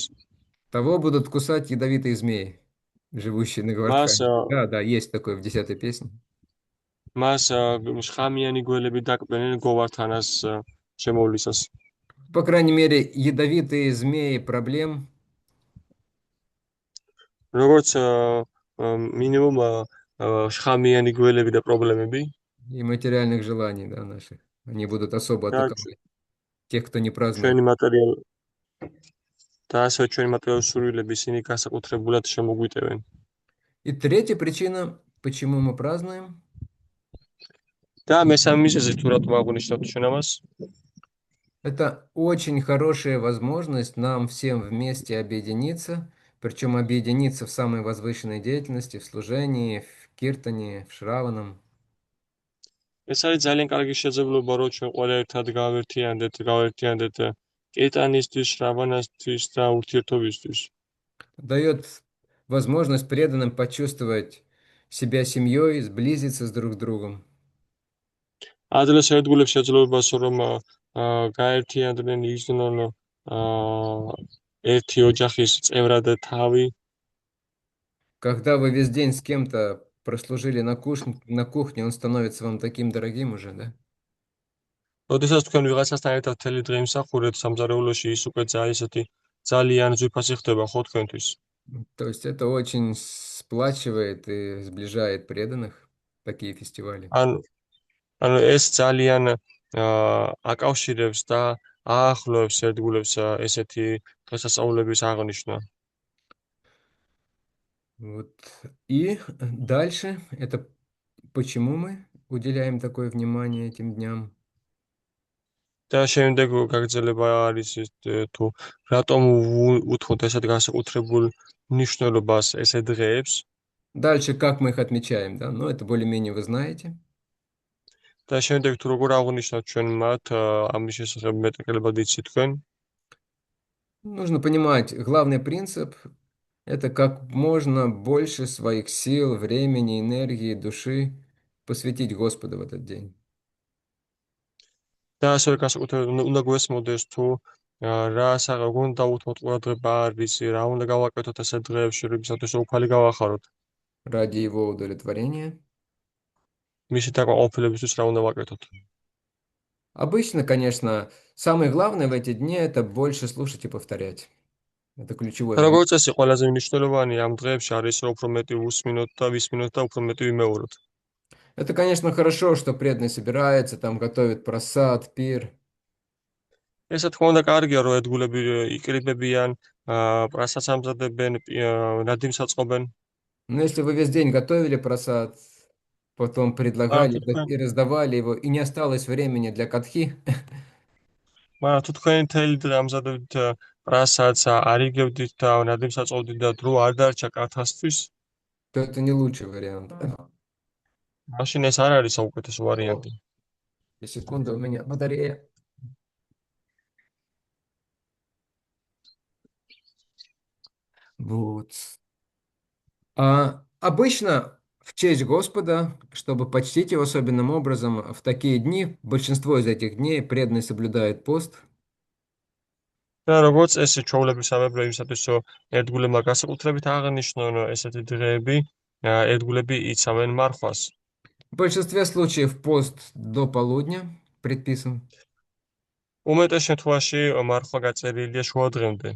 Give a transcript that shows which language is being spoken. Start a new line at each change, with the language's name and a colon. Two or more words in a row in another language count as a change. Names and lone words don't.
Russian: того будут кусать ядовитые змеи, живущие на
Georgian: მას
Russian: Гавардхане. Да, да, есть такое в 10-й песне.
Georgian: მას შხამიანი გველები დაკბენენ გოვართანას შემოვლისას.
Russian: По крайней мере, ядовитые змеи проблем
Georgian: როგორც მინიმუმ შხამიანი გველები და პრობლემები
Russian: и материальных желаний, да, наших. Они будут особо
Georgian: და
Russian: атаковать тех, кто не празднует.
Georgian: ჩვენი მატერიალ და ასევე ჩვენი მატერიალური სურვილები ისინი განსაკუთრებულად შემოგვიტევენ.
Russian: И третья причина, почему мы празднуем,
Georgian: და მესამე მიზეზი თუ რატომ აღვნიშნავთ ჩვენ ამას,
Russian: это очень хорошая возможность нам всем вместе объединиться, причем объединиться в самой возвышенной деятельности, в служении, в киртане, в шраванам.
Georgian: ეს არის ძალიან კარგი შესაძლებლობა, რომ ჩვენ ყველა ერთად გავერთიანდეთ კეტანისთვის, შრავანასთვის და ურთიერთობისთვის.
Russian: Дает возможность преданным почувствовать себя семьей, сблизиться с друг с другом.
Georgian: ადრეს ერთგულებს შეძლებას რომ გაერთიანდნენ იზნონ ერთი ოჯახის წევრად თავი,
Russian: Когда вы весь день с кем-то прослужили на кухне, он становится вам таким дорогим уже, да?
Georgian: როდესაც თქვენ ვიღაცასთან ერთად მთელი დღე იმსახურებთ სამზარეულოში, ის უკვე ძალიან ძვირფასი ხდება ხო თქვენთვის.
Russian: То есть это очень сплачивает и сближает преданных, такие фестивали.
Georgian: ანუ ეს ძალიან აკავშირებს და აახლოებს ერთგულებს ესეთი დღესასწაულების აღნიშვნა.
Russian: Вот. И дальше, это почему мы уделяем такое внимание этим дням?
Georgian: და შემდეგ გაგრძელება არის თუ რატომ უთხოვთ ესეთ განსაკუთრებულ მნიშვნელობას ესეთ დღეებს
Russian: Дальше, как мы их отмечаем, да? Ну, это более-менее вы знаете.
Georgian: და შემდეგ თუ როგორ აღნიშნავთ ჩვენ მათ ამის შესახებ მეტყველებად იცით თქვენ.
Russian: Нужно понимать, главный принцип– это как можно больше своих сил, времени, энергии, души посвятить Господу в этот день.
Georgian: და ასევე განსაკუთრებით უნდა გვესმოდეს თუ რა უნდა უთმოთ ყურადღება არის, რა უნდა გავაკეთოთ ესეთ დღეებში, როდესაც უფალი გავახაროთ.
Russian: Ради его удовлетворения.
Georgian: მისი დაკმაყოფილებისთვის რა უნდა ვაკეთოთ.
Russian: Обычно, конечно, самое главное в эти дни– это больше слушать и повторять. Это ключевой
Georgian: და
Russian: момент.
Georgian: როგორც წესი, ყველაზე მნიშვნელოვანი ამ დღეებში არის, რომ უფრო მეტი უსმინოთ და ვისმინოთ და უფრო მეტი ვიმეოროთ.
Russian: Это, конечно, хорошо, что преданные собираются, там готовят просад, пир.
Georgian: ესა თქმა უნდა კარგია, რომ ერთგულები იკრიბებიან, პრასადს ამზადებენ, ნადიმს აწყობენ.
Russian: Но если вы весь день готовили просад, потом предлагали и раздавали его, и не осталось времени для катхи,
Georgian: მაგრამ თუ თქვენ მთელი დღე ამზადებთ პრასადს, არიგებდით და ნადიმს აწყობდით და დრო არ დარჩა კათასთვის,
Russian: то это не лучший вариант.
Georgian: მაშინ ეს არ არის საუკეთესო ვარიანტი.
Russian: Секунду, у меня батарея. Вот. Обычно в честь Господа, чтобы почтить его особенным образом, в такие дни, большинство из этих дней преданные соблюдают пост.
Georgian: და როგორც ეს ჩვეულებრივ იმისათვის, რომ ერთგულებმა განსაკუთრებით აღნიშნონ ესეთი დღეები, ერთგულები იცავენ მარხვას.
Russian: В большинстве случаев пост до полудня предписан.
Georgian: უმეტეს შემთხვევაში მარხვა გაწერილია შუა დღემდე.